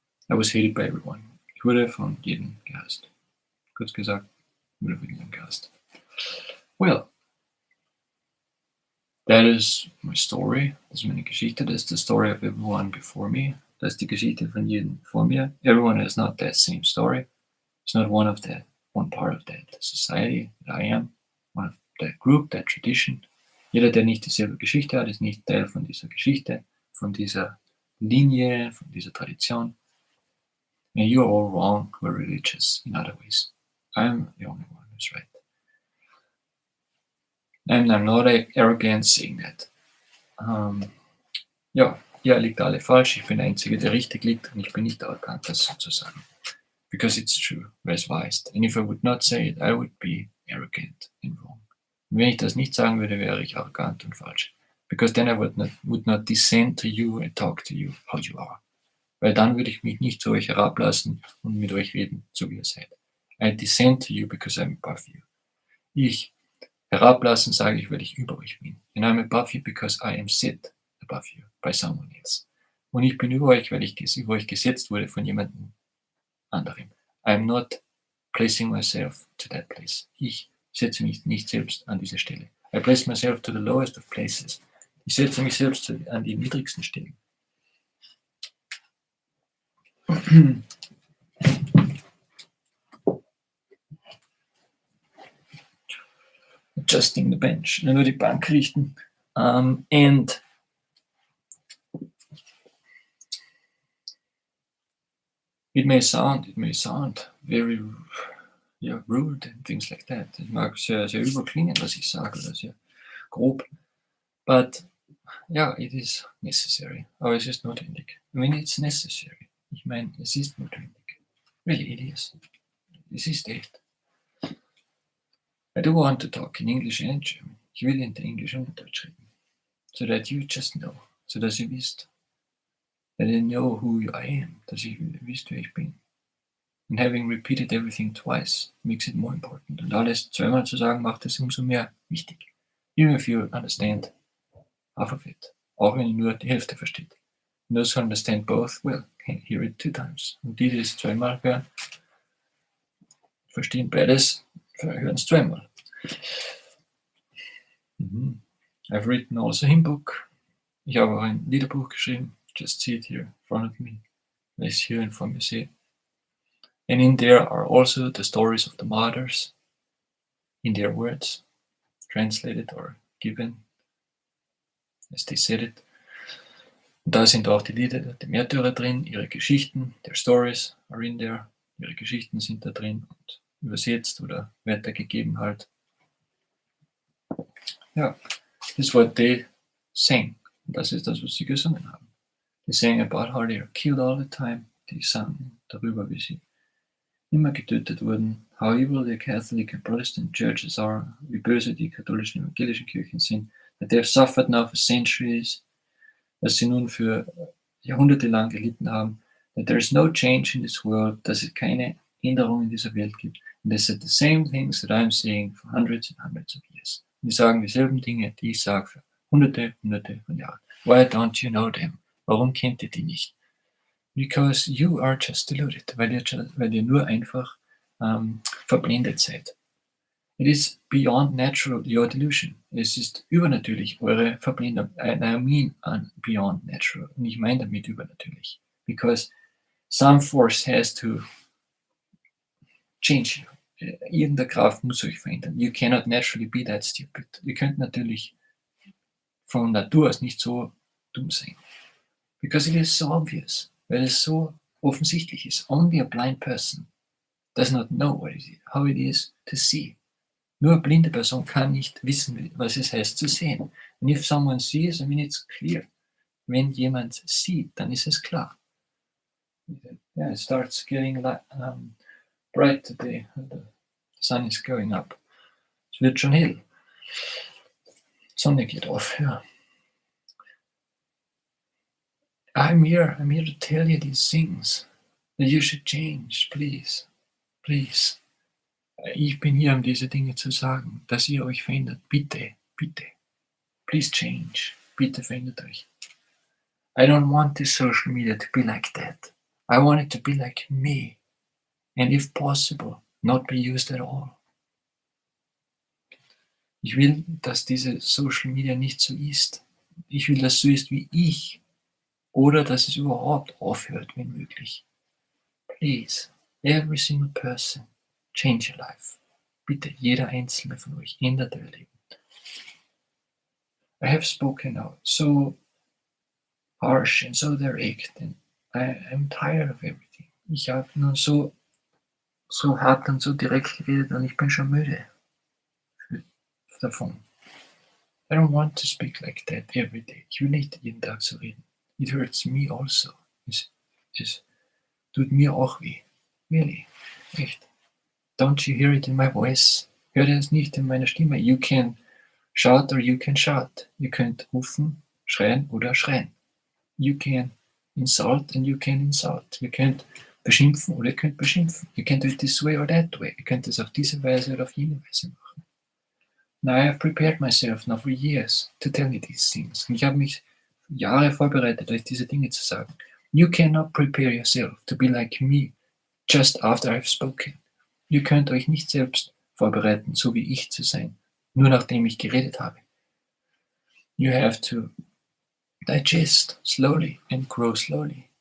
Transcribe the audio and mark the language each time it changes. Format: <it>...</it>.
<en>I was hated by everyone.</en> <de>Ich wurde von jedem gehasst. Kurz gesagt, wurde von jedem gehasst.</de> <en>Well, that is my story.</en> <de>Das ist meine Geschichte.</de> <en>That's the story of everyone before me.</en> <de>Das ist die Geschichte von jedem vor mir.</de> <en>Everyone has not that same story. It's not one part of that society that I am, one of that group, that tradition.</en> <de>Jeder, der nicht dieselbe Geschichte hat, ist nicht Teil von dieser Geschichte, von dieser Linie, von dieser Tradition.</de> <en>And you're all wrong, we're religious in other ways. I'm the only one who's right. And I'm not arrogant saying that.</en> <de>Ja, liegt alle falsch. Ich bin der Einzige, der richtig liegt und ich bin nicht arrogant, das sozusagen.</de> <en>Because it's true, where's wise. And if I would not say it, I would be arrogant and wrong.</en> <de>Und wenn ich das nicht sagen würde, wäre ich arrogant und falsch.</de> <en>Because then I would not descend to you and talk to you how you are.</en> <de>Weil dann würde ich mich nicht zu euch herablassen und mit euch reden, so wie ihr seid.</de> <en>I descend to you because I'm above you.</en> <de>Ich herablassen sage ich, weil ich über euch bin.</de> <en>And I'm above you because I am set above you by someone else.</en> <de>Und ich bin über euch, weil ich über euch gesetzt wurde von jemandem anderem.</de> <en>I'm not placing myself to that place.</en> <de>Ich setze mich nicht selbst an diese Stelle.</de> <en>I place myself to the lowest of places.</en> <de>Ich setze mich selbst an die niedrigsten Stellen.</de> <en>Adjusting the bench.</en> <de>Nur die Bank richten.</de> <en>And it may sound very rude and things like that.</en> <de>Es mag sehr, sehr überklingen, was ich sage, oder sehr grob.</de> <en>But it is necessary.</en> <de>Aber es ist notwendig.</de> <en>I mean, it's necessary.</en> <de>Ich meine, es ist notwendig.</de> <en>Really, it is.</en> <de>Es ist echt.</de> <en>I do want to talk in English and in German.</en> <de>Ich will in Englisch und in Deutsch reden.</de> <en>So that you just know.</en> <de>So dass ihr wisst.</de> <en>That I know who I am.</en> <de>Dass ihr wisst, wer ich bin.</de> <en>And having repeated everything twice makes it more important.</en> <de>Und alles zweimal zu sagen, macht es umso mehr wichtig.</de> <en>Even if you understand half of it.</en> <de>Auch wenn ihr nur die Hälfte versteht.</de> <en>And those who understand both, well, can hear it 2 times.</en> <de>Und die es zweimal hören, verstehen beides, hören es zweimal.</de> <en>I've written also a hymn book.</en> <de>Ich habe auch ein Liederbuch geschrieben.</de> <en>Just see it here in front of me.</en> <de>Weil ich es hier vor mir sehe.</de> <en>And in there are also the stories of the martyrs in their words, translated or given as they said it.</en> <de>Und da sind auch die Lieder der Märtyrer drin, ihre Geschichten,</de> <en>their stories are in there,</en> <de>ihre Geschichten sind da drin und übersetzt oder weitergegeben halt. Ja, das ist</de> <en>what they sang.</en> <de>Und das ist das, was sie gesungen haben.</de> <en>They sang about how they are killed all the time.</en> <de>Die sangen darüber, wie sie immer getötet wurden,</de> <en>how evil the Catholic and Protestant churches are,</en> <de>wie böse die katholischen und evangelischen Kirchen sind,</de> <en>that they have suffered now for centuries,</en> <de>dass sie nun für Jahrhunderte lang gelitten haben,</de> <en>that there is no change in this world,</en> <de>dass es keine Änderung in dieser Welt gibt.</de> <en>And they said the same things that I'm saying for hundreds and hundreds of years.</en> <de>Und die sagen dieselben Dinge, die ich sage für Hunderte von Jahren.</de> <en>Why don't you know them?</en> <de>Warum kennt ihr die nicht?</de> <en>Because you are just deluded,</en> <de>weil ihr nur einfach verblendet seid.</de> <en>It is beyond natural, your delusion.</en> <de>Es ist übernatürlich, eure Verblendung.</de> <en>I mean beyond natural.</en> <de>Und ich meine damit übernatürlich.</de> <en>Because some force has to change you.</en> <de>Irgendeine Kraft muss euch verändern.</de> <en>You cannot naturally be that stupid.</en> <de>Ihr könnt natürlich von Natur aus nicht so dumm sein.</de> <en>Because it is so obvious.</en> <de>Weil es so offensichtlich ist.</de> <en>Only a blind person does not know how it is to see.</en> <de>Nur eine blinde Person kann nicht wissen, was es heißt zu sehen.</de> <en>And if someone sees, I mean, it's clear.</en> <de>Wenn jemand sieht, dann ist es klar.</de> <en>Yeah, it starts getting bright today. The sun is going up.</en> <de>Es wird schon hell. Die Sonne geht auf, ja.</de> <en>I'm here to tell you these things. That you should change, please. Please.</en> <de>Ich bin hier, um diese Dinge zu sagen, dass ihr euch verändert. Bitte, bitte.</de> <en>Please change.</en> <de>Bitte verändert euch.</de> <en>I don't want this social media to be like that. I want it to be like me. And if possible, not be used at all.</en> <de>Ich will, dass diese Social Media nicht so ist. Ich will, dass es so ist wie ich. Oder dass es überhaupt aufhört, wenn möglich.</de> <en>Please, every single person. Change your life.</en> <de>Bitte, jeder einzelne von euch ändert euer Leben.</de> <en>I have spoken out so harsh and so direct and I'm tired of everything.</en> <de>Ich habe nun so hart und so direkt geredet und ich bin schon müde davon.</de> <en>I don't want to speak like that every day.</en> <de>Ich will nicht jeden Tag so reden.</de> <en>It hurts me also.</en> <de>Es tut mir auch weh.</de> <en>Really.</en> <de>Echt.</de> <en>Don't you hear it in my voice?</en> <de>Hört ihr es nicht in meiner Stimme?</de> <en>You can Shout or you can shout.</en> <de>Ihr könnt rufen, schreien oder schreien.</de> <en>You can insult and you can insult.</en> <de>Ihr könnt beschimpfen oder ihr könnt beschimpfen.</de> <en>You can do it this way or that way.</en> <de>Ihr könnt es auf diese Weise oder auf jene Weise machen.</de> <en>Now I have prepared myself now for years to tell you these things.</en> <de>Und ich habe mich Jahre vorbereitet, euch diese Dinge zu sagen.</de> <en>You cannot prepare yourself to be like me just after I've spoken.</en> <de>Ihr könnt euch nicht selbst vorbereiten, so wie ich zu sein, nur nachdem ich geredet habe.</de> <en>You have to digest slowly and grow slowly.</en>